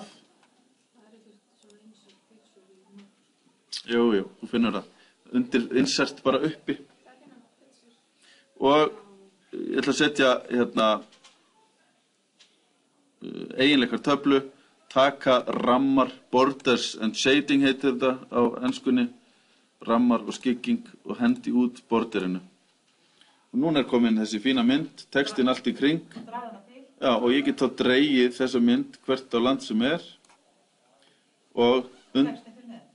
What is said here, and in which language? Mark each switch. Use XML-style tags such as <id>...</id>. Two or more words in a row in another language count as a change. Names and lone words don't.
<is>Það ekkert svona</is> <en>insert picture</en> <is>í mynd. Jú, þú finnur það. Undir insert bara uppi. Og ég ætla að setja hérna eiginleikar töflu, taka rammar,</is> <en>borders and shading</en> <is>heitir þetta á enskunni, rammar og skygging og hendi út borderinu. Og núna komin þessi fína mynd, textin allt í kring. Draga hana til. Já, og ég get þá dregið þessa mynd hvert á land sem er. Og Textin fyrir með.</is>